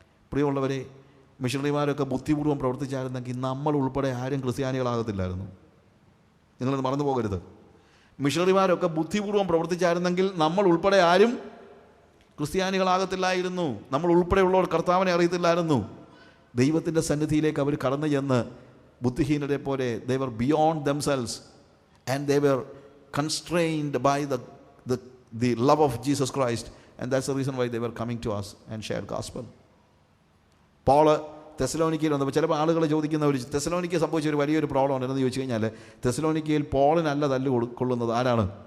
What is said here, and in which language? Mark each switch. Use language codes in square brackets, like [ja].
[ml] പ്രിയമുള്ളവരെ, മിഷണറിമാരൊക്കെ ബുദ്ധിപൂർവ്വം പ്രവർത്തിച്ചായിരുന്നെങ്കിൽ നമ്മൾ ഉൾപ്പെടെ ആരും ക്രിസ്ത്യാനികളാകത്തില്ലായിരുന്നു. നിങ്ങളത് മറന്നു പോകരുത്. മിഷണറിമാരൊക്കെ ബുദ്ധിപൂർവ്വം പ്രവർത്തിച്ചായിരുന്നെങ്കിൽ നമ്മൾ ഉൾപ്പെടെ ആരും ക്രിസ്ത്യാനികളാകത്തില്ലായിരുന്നു. നമ്മൾ ഉൾപ്പെടെയുള്ളവർ കർത്താവിനെ അറിയത്തില്ലായിരുന്നു. ദൈവത്തിൻ്റെ സന്നിധിയിലേക്ക് അവർ കടന്നു ചെന്ന് ബുദ്ധിഹീനരെ പോലെ [en] they were beyond themselves and they were constrained by the love of Jesus Christ, and that's the reason why they were coming to us and shared gospel. [ml] Paul തെസലോനിക്കയിൽ വന്നപ്പോൾ ചിലപ്പോൾ ആളുകൾ ചോദിക്കുന്ന ഒരു തെസലോനിക്ക സംഭവിച്ച ഒരു വലിയൊരു പ്രോബ്ലം ഉണ്ടെന്ന് ചോദിച്ചു കഴിഞ്ഞാൽ, തെസലോനിക്കയിൽ പോളിനല്ല തല്ല് കൊള്ളുന്നത്. ആരാണ്?